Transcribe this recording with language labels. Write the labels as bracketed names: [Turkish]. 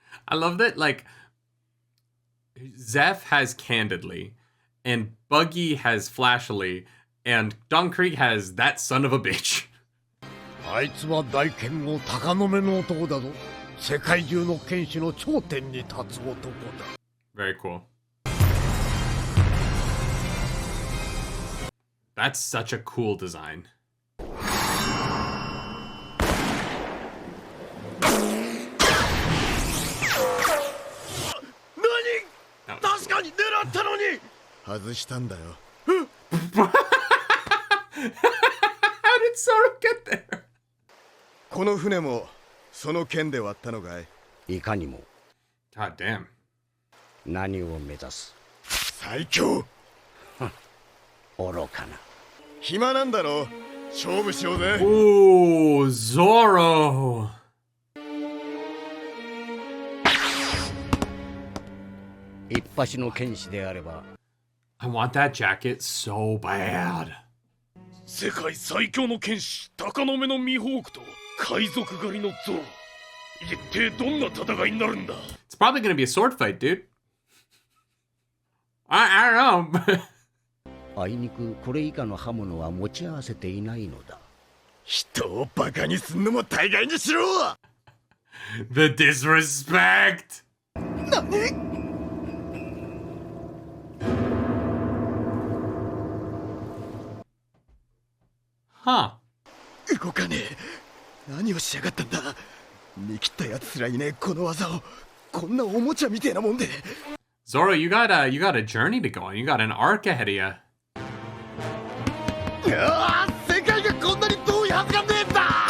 [English] I love that, like, Zeff has candidly, and Buggy has flashily, and Don Krieg has that son of a bitch. [Japanese] あいつは大剣を高の目の男だぞ。世界中の剣士の頂点に立つ男だ。 [English] Very cool. That's such a cool design. [Japanese] 何？確かに狙ったのに。外したんだよ。 [English] How did Zoro get there? [Japanese] この船もその剣で割ったのかい？いかにも [English] God damn. [Japanese] 何を目指す？最強。愚かな。暇なんだろ。勝負しようぜ。 [English] Ooh, Zoro. [Japanese] 一発の剣士であれば [English] I want that jacket so bad. [Japanese] 世界最強の剣士鷹の目のミホークと海賊狩りのゾロ。一体どんな戦いになるんだ？ [English] It's probably gonna be a sword fight, dude. I don't know. [Japanese] あいにくこれ以下の刃物は持ち合わせていないのだ。人をバカにすんのも大概にしろ。 [English] The disrespect. [Japanese] 何？ Huh. 動かねえ。何をしやがったんだ。見切ったやつすらいねえこの技を。こんなおもちゃみてえなもんで。 [English] Zoro, you got a journey to go on. You got an arc ahead of you. [Japanese] 世界がこんなに遠いはずがねえんだ。